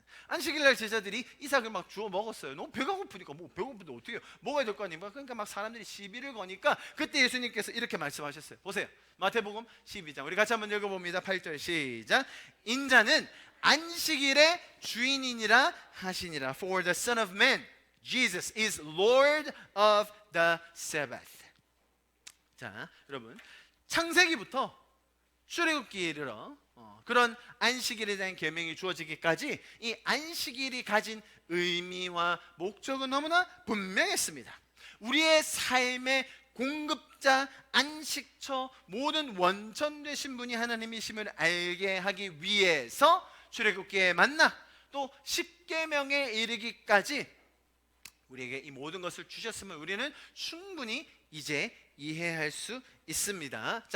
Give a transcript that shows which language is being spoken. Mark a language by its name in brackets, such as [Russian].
[Korean] 안식일날 제자들이 이삭을 막 주워 먹었어요. 너무 배가 고프니까, 배고픈데 어떻게 먹어야 될 거 아닙니까? 그러니까 막 사람들이 시비를 거니까 그때 예수님께서 이렇게 말씀하셨어요. 보세요, 마태복음 12장 우리 같이 한번 읽어봅니다. 8절 시작. 인자는 안식일의 주인이니라 하시니라. [English] For the Son of Man, Jesus is Lord of the Sabbath. [Korean] 자, 여러분, 창세기부터 출애굽기에 이르러 그런 안식일에 대한 계명이 주어지기까지 이 안식일이 가진 의미와 목적은 너무나 분명했습니다. 우리의 삶의 공급자, 안식처, 모든 원천 되신 분이 하나님이심을 알게 하기 위해서 출애굽기에 만나 또 십계명에 이르기까지 우리에게 이 모든 것을 주셨음을 우리는 충분히 이제 이해할 수 있습니다.